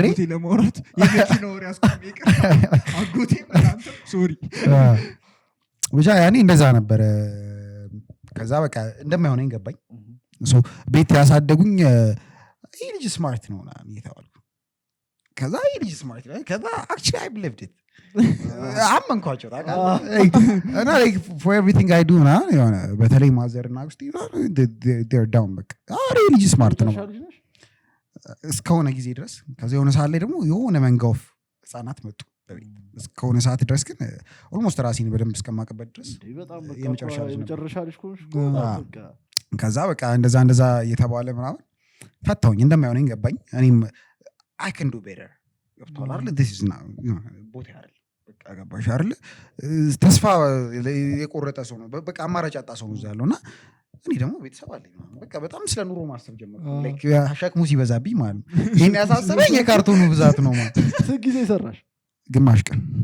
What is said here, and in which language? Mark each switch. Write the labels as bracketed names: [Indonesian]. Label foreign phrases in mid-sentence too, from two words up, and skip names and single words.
[Amharic] ለማውራት የመኪና ወሬ አስቆም አጎቴ ሶሪ ብቻ ያኔ እንደዛ ነበረ ከዛ በቃ እንደማይሆነኝ ገባኝ ቤት ያሳደጉኝ ይህ ልጅ ስማርት ነው የተባልኩ ከዛ ይህ ልጅ ስማርት ነው ከዛ [English] actually I believed it [Amharic] አመንኳቸው እና [English] for everything I do [Amharic] የሆነ በተለይ ማዘርና አክስቴ [English] they're down [Amharic] በቃ ይህ ልጅ ስማርት ነው እስከሆነ ጊዜ ድረስ ከዛ የሆነ ሰዓት ላይ ደግሞ የሆነ መንጋውፍ ህፃናት መጡ እስከሆነ ሰዓት ድረስ ግን ኦልሞስት ራሴን በደንብ እስከማቀበት ድረስ የመጨረሻ ልጅ ከዛ በቃ እንደዛ እየተባለ ምናምን ፈታውኝ እንደማይሆነኝ ገባኝ እኔም [English] I can do better [Amharic] ገብቶሃል አይደል [English] this is not [Amharic] ቦታ አይደል በቃ ገባሽ አይደል ተስፋ የቆረጠ ሰው ነው በቃ አማራጭ አጣ ሰው ነው ያለውና እኔ ደግሞ ቤተሰብ አለኝ በቃ በጣም ስለ ኑሮ ማሰብ ጀመርኩ ላይክ ሸክሙ ሲበዛብኝ ማለት ይሄን ያሳሰበኝ የካርቶኑ ብዛት ነው ማለት ስንት ጊዜ ሰራሽ ግማሽ ቀን